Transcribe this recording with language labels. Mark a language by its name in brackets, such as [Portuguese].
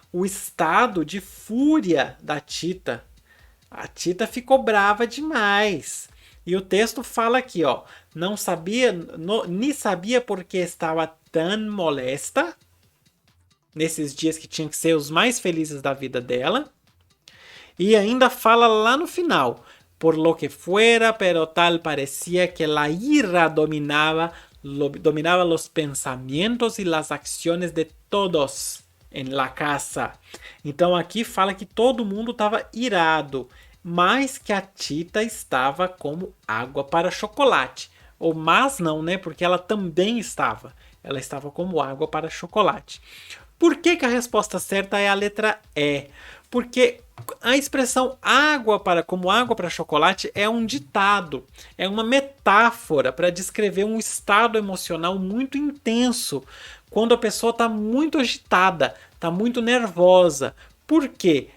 [Portuguese] O estado de fúria da Tita. A Tita ficou brava demais. E o texto fala aqui, ó, não sabia, nem sabia porque estava tão molesta, nesses dias que tinham que ser os mais felizes da vida dela. [Spanish] E ainda fala lá no final, por lo que fuera, pero tal parecía que la ira dominaba los pensamientos y las acciones de todos en la casa. [Portuguese] Então aqui fala que todo mundo estava irado, mas que a Tita estava como água para chocolate. Ou mas não, né? Porque ela também estava. Ela estava como água para chocolate. Por que a resposta certa é a letra E? Porque a expressão como água para chocolate é um ditado, é uma metáfora para descrever um estado emocional muito intenso, quando a pessoa está muito agitada, está muito nervosa. Por quê?